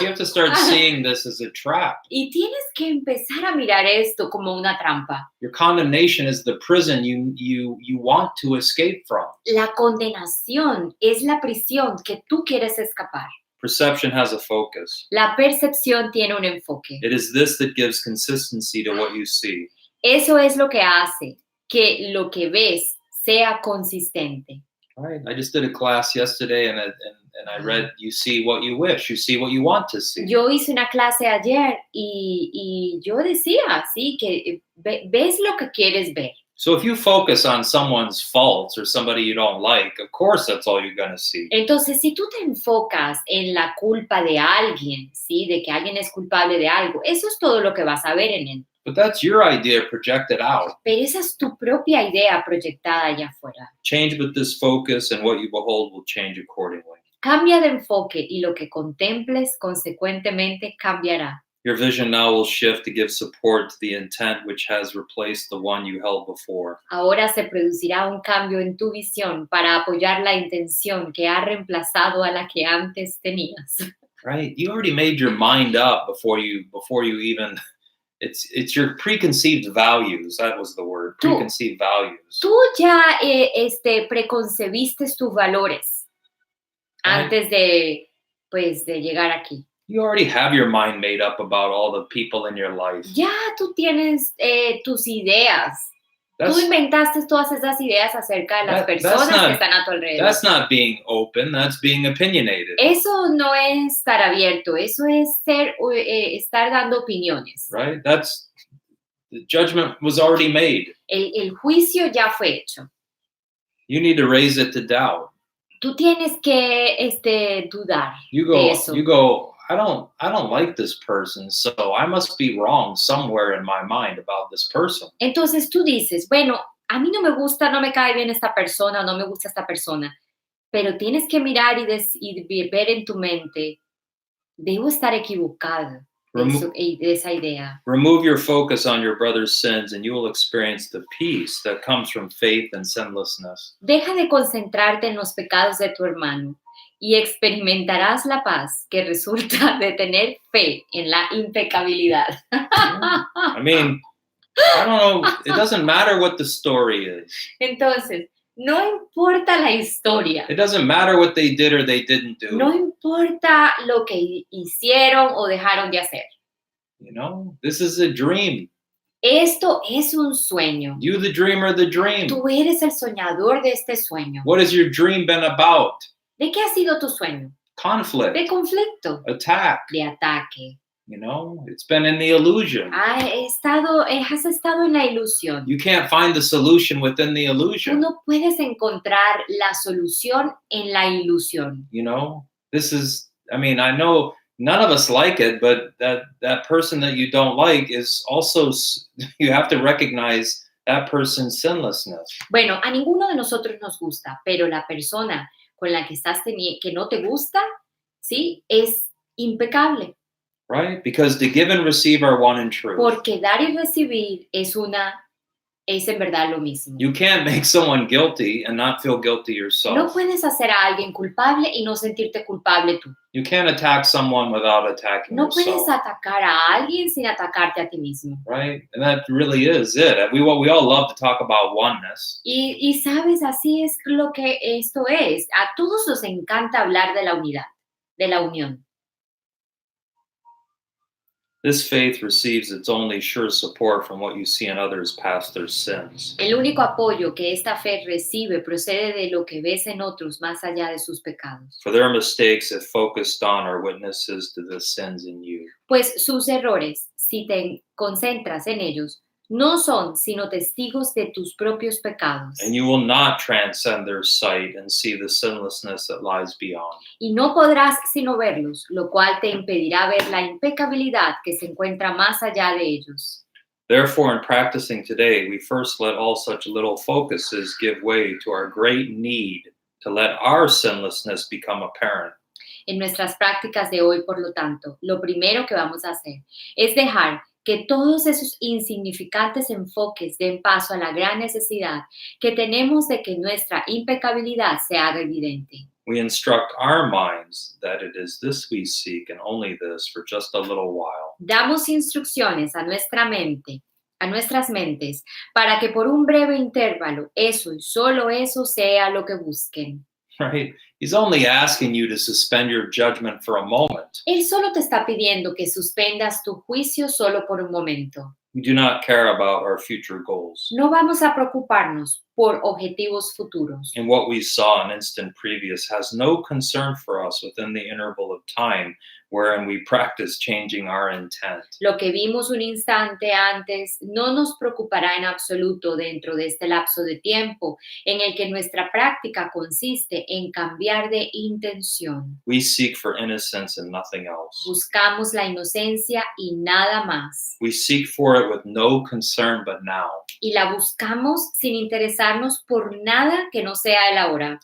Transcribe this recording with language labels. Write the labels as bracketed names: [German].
[English] You have to start seeing this as a trap. [Spanish] Y tienes que empezar a mirar esto como una trampa. [English] Your condemnation is the prison you want to escape from. [Spanish] La condenación es la prisión que tú quieres escapar. [English] Perception has a focus. [Spanish] La percepción tiene un enfoque. [English] It is this that gives consistency to what you see. [Spanish] Eso es lo que hace que lo que ves sea consistente. [English] All right. I just did a class yesterday and I read, you see what you wish, you see what you want to see. [Spanish] Yo hice una clase ayer y yo decía, sí, que ves lo que quieres ver. [English] So if you focus on someone's faults or somebody you don't like, of course that's all you're going to see. [Spanish] Entonces, si tú te enfocas en la culpa de alguien, ¿sí? De que alguien es culpable de algo, eso es todo lo que vas a ver en él. [English] But that's your idea projected out. [Spanish] Pero esa es tu propia idea proyectada allá afuera. [English] Change with this focus and what you behold will change accordingly. [Spanish] Cambia de enfoque y lo que contemples consecuentemente cambiará. [English] Your vision now will shift to give support to the intent which has replaced the one you held before. [Spanish] Ahora se producirá un cambio en tu visión para apoyar la intención que ha reemplazado a la que antes tenías. [English] Right? You already made your mind up before you even it's your preconceived values. That was the word. Preconceived values. [Spanish] Tú ya preconcebiste tus valores antes de llegar aquí. [English] You already have your mind made up about all the people in your life. [Spanish] Ya tú tienes tus ideas. Tú inventaste todas esas ideas acerca de las personas que están a tu alrededor. [English] That's not being open, that's being opinionated. [Spanish] Eso no es estar abierto, eso es estar dando opiniones. [English] Right? The judgment was already made. [Spanish] El juicio ya fue hecho. [English] You need to raise it to doubt. [Spanish] tú tienes que dudar [English] You [Spanish] de [English] go, [Spanish] eso. [English] you go, I don't like this person, so I must be wrong somewhere in my mind about this person. [Spanish] Entonces tú dices, bueno, a mí no me gusta, no me cae bien esta persona, no me gusta esta persona, pero tienes que mirar y ver en tu mente, debo estar equivocada [English] Remo- [Spanish] de esa idea. [English] Remove your focus on your brother's sins, and you will experience the peace that comes from faith and sinlessness. [Spanish] Deja de concentrarte en los pecados de tu hermano y experimentarás la paz que resulta de tener fe en la impecabilidad. [English] I mean, I don't know. It doesn't matter what the story is. [Spanish] Entonces, no importa la historia, [English] It doesn't matter what they did or they didn't do. [Spanish] no importa lo que hicieron o dejaron de hacer. [English] This is a dream. [Spanish] Esto es un sueño. [English] You, the dreamer, the dream. [Spanish] Tú eres el soñador de este sueño. [English] What has your dream been about? [Spanish] ¿De qué ha sido tu sueño? [English] Conflict, [Spanish] De conflicto, [English] attack. [Spanish] de ataque. [English] It's been in the illusion. [Spanish] Has estado en la ilusión. [English] You can't find the solution within the [Spanish] Tú [English] illusion. [Spanish] no puedes encontrar la solución en la ilusión. [English] This is, I know none of us like it, but that person that you don't like is also, you have to recognize that person's sinlessness. [Spanish] Bueno, a ninguno de nosotros nos gusta, pero la persona con la que estás que no te gusta, ¿sí? Es impecable. [English] Right? Because to give and receive are one in truth. [Spanish] Porque dar y recibir es en verdad lo mismo. [English] You can't make someone guilty and not feel guilty yourself. [Spanish] No puedes hacer a alguien culpable y no sentirte culpable tú. [English] You can't attack someone without attacking [Spanish] No puedes [English] yourself. [Spanish] atacar a alguien sin atacarte a ti mismo. [English] Right? And that really is it. We all love to talk about oneness. [Spanish] Y sabes, así es lo que esto es. A todos nos encanta hablar de la unidad, de la unión. [English] This faith receives its only sure support from what you see in others past their sins. [Spanish] El único apoyo que esta fe recibe procede de lo que ves en otros más allá de sus pecados. [English] For their mistakes, if focused on, are witnesses to the sins in you. [Spanish] Pues sus errores, si te concentras en ellos, no son sino testigos de tus propios pecados. [English] And you will not transcend their sight and see the sinlessness that lies beyond. [Spanish] Y no podrás sino verlos, lo cual te impedirá ver la impecabilidad que se encuentra más allá de ellos. [English] Therefore, in practicing today, we first let all such little focuses give way to our great need to let our sinlessness become apparent. [Spanish] En nuestras prácticas de hoy, por lo tanto, lo primero que vamos a hacer es dejar que todos esos insignificantes enfoques den paso a la gran necesidad que tenemos de que nuestra impecabilidad se haga evidente. [English] We instruct our minds that it is this we seek and only this for just a little while. [Spanish] Damos instrucciones a nuestra mente, a nuestras mentes, para que por un breve intervalo eso y solo eso sea lo que busquen. [English] Right? He's only asking you to suspend your judgment for a moment. [Spanish] Él solo te está pidiendo que suspendas tu juicio solo por un momento. [English] We do not care about our future goals. [Spanish] No vamos a preocuparnos por objetivos futuros. [English] And what we saw in instant previous has no concern for us within the interval of time wherein we practice changing our intent. [Spanish] Lo que vimos un instante antes no nos preocupará en absoluto dentro de este lapso de tiempo en el que nuestra práctica consiste en cambiar de intención. [English] We seek for innocence and nothing else. [Spanish] Buscamos la inocencia y nada más. [English] We seek for it with no concern but now. [Spanish] Y la buscamos sin interesarnos por nada que no sea el ahora.